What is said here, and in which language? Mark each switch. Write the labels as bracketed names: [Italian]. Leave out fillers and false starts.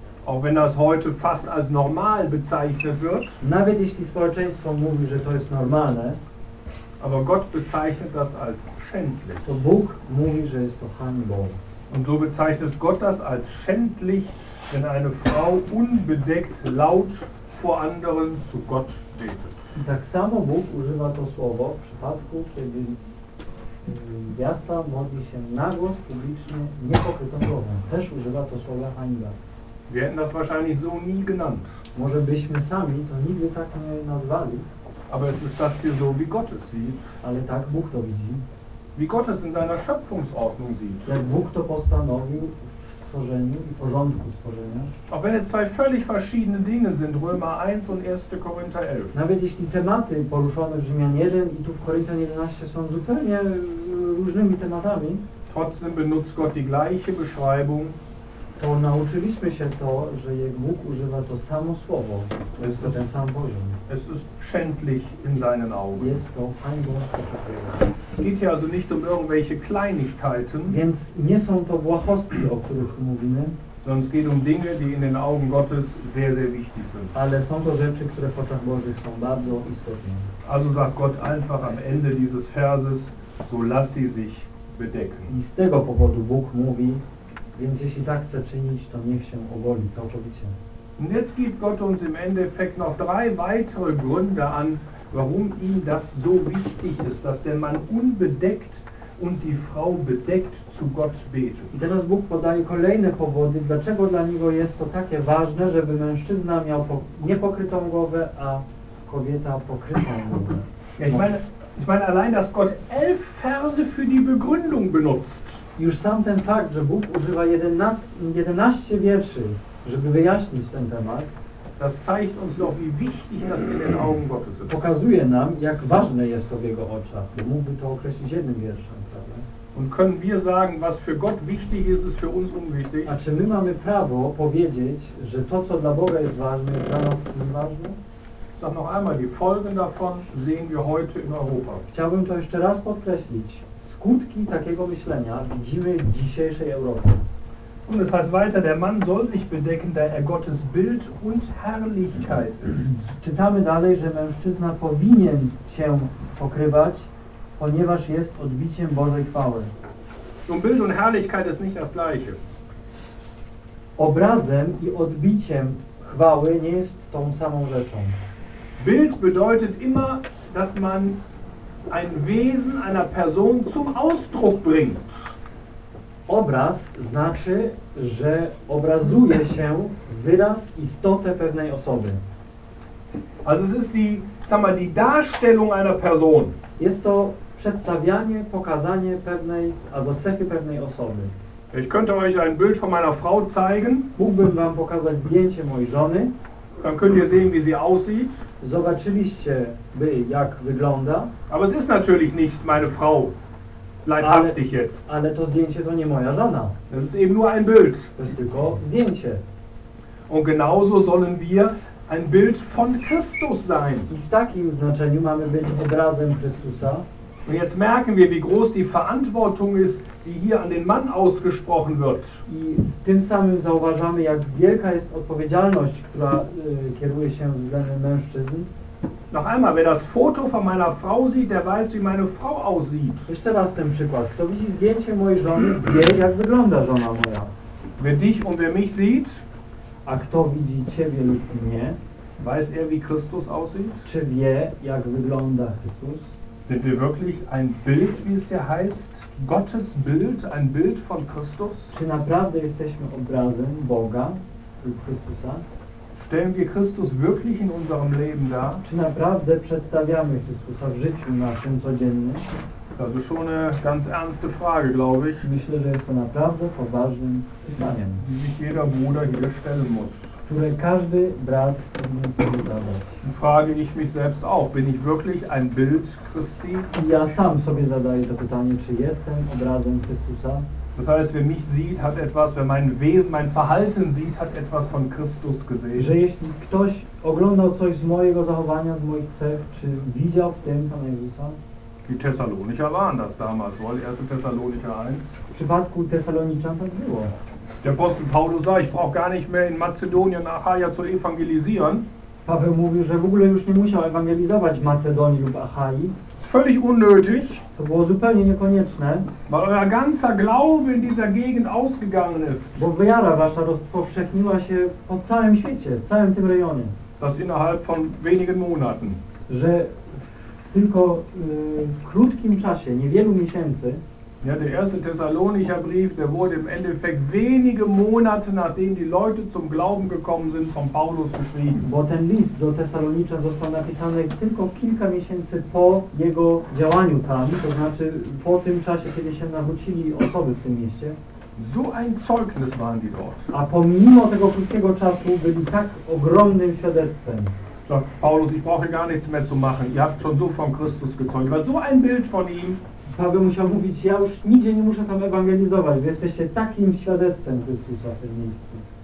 [German] Auch wenn das heute fast als normal bezeichnet wird. [Polish] Nawet jeśli społeczeństwo mówi, że to jest normalne. [German] Aber Gott bezeichnet das als schändlich. [Polish] To Bóg mówi, że jest to hańbą. [German] Und so bezeichnet Gott das als schändlich, wenn eine Frau unbedeckt laut vor anderen zu Gott betet. [Polish] I tak samo Bóg używa to słowo w przypadku, kiedy gwiazda modli się na głos publicznie niepokrytą głową. Też używa to słowa hańba. [German] Wir hätten das wahrscheinlich so nie genannt. [Polish] Może byśmy sami to nigdy tak nie nazwali. [German] Aber es ist das hier so, wie Gott es sieht. [Polish] Ale tak Bóg to widzi. [German] Wie Gott es in seiner Schöpfungsordnung sieht. [Polish] Jak Bóg to postanowił w stworzeniu i porządku stworzenia. [German] Auch wenn es zwei völlig verschiedene Dinge sind, Römer 1 und 1. Korinther 11. [Polish] Nawet jeśli tematy poruszone w Rzymian 1 i tu w Koryntian 11 są zupełnie różnymi tematami. [German] Trotzdem benutzt Gott die gleiche Beschreibung. [Polish] To nauczyliśmy się to, że Bóg używa to samo słowo, to jest ten sam poziom. [German] Es ist schändlich in seinen Augen. [Polish] Jest to hańbą. [German] Es geht hier also nicht um irgendwelche Kleinigkeiten. [Polish] Więc nie są to błahostki, o których mówimy. [German] Sondern es geht um Dinge, die in den Augen Gottes sehr, sehr wichtig sind. [Polish] Ale są to rzeczy, które w oczach Bożych są bardzo istotne. [German] Also sagt Gott einfach am Ende dieses Verses, so lass sie sich bedecken. [Polish] I z tego powodu Bóg mówi, więc jeśli tak chce czynić, to niech się ogoli całkowicie. [German] Und jetzt gibt Gott uns im Endeffekt noch drei weitere Gründe an, warum ihm das so wichtig ist, dass der Mann unbedeckt und die Frau bedeckt zu Gott betet. [Polish] I teraz Bóg podaje kolejne powody, dlaczego dla niego jest to takie ważne, żeby mężczyzna miał niepokrytą głowę, a kobieta pokrytą głowę. [German] Ja, ich meine allein, dass Gott 11 Verse für die Begründung benutzt. [Polish] Już sam ten fakt, że Bóg używa 11 wierszy, żeby wyjaśnić ten temat, [German] das zeigt uns doch, wie wichtig das in den Augen Gottes ist. [Polish] Pokazuje nam, jak ważne jest to w jego oczach. Mógłby to określić jednym wierszem, prawda? [German] Und können wir sagen, was für Gott wichtig ist, ist für uns unwichtig? [Polish] A czy my mamy prawo powiedzieć, że to, co dla Boga jest ważne, jest dla nas nieważne? [German] Sag noch einmal, die Folgen davon sehen wir heute in Europa. [Polish] Chciałbym to jeszcze raz podkreślić. Skutki takiego myślenia widzimy w dzisiejszej Europie. [German] Und es heißt weiter, der Mann soll sich bedecken, da er Gottes Bild und Herrlichkeit ist. [Polish] Czytamy dalej, że mężczyzna powinien się pokrywać, ponieważ jest odbiciem Bożej chwały. [German] Nun, Bild und Herrlichkeit ist nicht das gleiche. [Polish] Obrazem i odbiciem chwały nie jest tą samą rzeczą. [German] Bild bedeutet immer, dass man ein Wesen einer Person zum Ausdruck bringt. [Polish] Obraz znaczy, że obrazuje się wyraz, istotę pewnej osoby. [German] Also es ist die Darstellung einer Person. [Polish] Jest to przedstawianie, pokazanie pewnej albo cechy pewnej osoby. [German] Ich könnte euch ein Bild von meiner Frau zeigen. [Polish] Mógłbym wam pokazać zdjęcie mojej żony. [German] Dann könnt ihr sehen, wie sie aussieht. [Polish] Zobaczyliście by, jak wygląda. [German] Aber es ist natürlich nicht meine Frau. Leibhaftig jetzt. [Polish] Ale to zdjęcie to nie moja żona. [German] Das ist eben nur ein Bild. [Polish] To jest tylko zdjęcie. [German] Und genauso sollen wir ein Bild von Christus sein. [Polish] I w takim znaczeniu mamy być obrazem Chrystusa. [German] Und jetzt merken wir, wie groß die Verantwortung ist, die hier an den Mann ausgesprochen wird. [Polish] I tym samym zauważamy, jak wielka jest odpowiedzialność, która kieruje się względem mężczyzn. [German] Noch einmal, wer das Foto von meiner Frau sieht, der weiß, wie meine Frau aussieht. [Polish] Jeszcze raz ten przykład. Kto widzi zdjęcie mojej żony, wie, jak wygląda żona moja. [German] Wer dich und wer mich sieht, [Polish] a kto widzi ciebie lub mnie, [German] weiß er, wie Christus aussieht? [Polish] Czy wie, jak wygląda Chrystus? [German] Sind wir wirklich ein Bild, wie es hier heißt, Gottes Bild, ein Bild von Christus? [Polish] Czy naprawdę jesteśmy obrazem Boga lub Chrystusa? [German] Stellen wir Christus wirklich in unserem Leben dar? [Polish] Czy naprawdę przedstawiamy Chrystusa w życiu naszym codziennym? [German] Das ist schon eine ganz ernste Frage, glaube ich. [Polish] Myślę, że jest to naprawdę poważnym pytaniem, [German] die sich jeder Bruder hier stellen muss. [Polish] Które każdy brat powinien sobie zadać. [German] Frage ich mich selbst auch, bin ich wirklich ein Bild Christi? [Polish] I ja sam sobie zadaję to pytanie, czy jestem obrazem Chrystusa? [German] Das heißt, wer mich sieht, hat etwas, wer mein Wesen, mein Verhalten sieht, hat etwas von Christus gesehen. [Polish] Że jeśli ktoś oglądał coś z mojego zachowania, z moich cech, czy widział w tym Pana Jezusa? [German] Die Thessalonicher waren das damals, wohl 1. Thessalonicher 1. [Polish] W przypadku Thessalonicza tak było. [German] Der Apostel Paulus sagt, ich brauche gar nicht mehr in Mazedonien und Achaia zu evangelisieren. [Polish] Paweł mówił, że w ogóle już nie musiał ewangelizować w Macedonii lub Achaii. [German] Völlig unnötig. [Polish] To było zupełnie niekonieczne. [German] Weil euer ganzer Glaube in dieser Gegend ausgegangen ist. [Polish] Bo wiara wasza rozpowszechniła się po całym świecie, w całym tym rejonie. [German] Das innerhalb von wenigen Monaten. [Polish] Że tylko w krótkim czasie, niewielu miesięcy, [German] Ja, der erste Thessalonicher Brief, der wurde im Endeffekt wenige Monate, nachdem die Leute zum Glauben gekommen sind, von Paulus geschrieben. [Polish] Bo ten list do Thessalonicza został napisany tylko kilka miesięcy po jego działaniu tam, to znaczy po tym czasie, kiedy się nawrócili osoby w tym mieście. [German] So ein Zeugnis waren die dort. [Polish] A pomimo tego krótkiego czasu byli tak ogromnym świadectwem. [German] So, Paulus, ich brauche gar nichts mehr zu machen. Ihr habt schon so von Christus gezeugt. War so ein Bild von ihm. [Polish] Paweł musiał mówić, ja już nigdzie nie muszę tam ewangelizować, wy jesteście takim świadectwem Chrystusa w tym miejscu.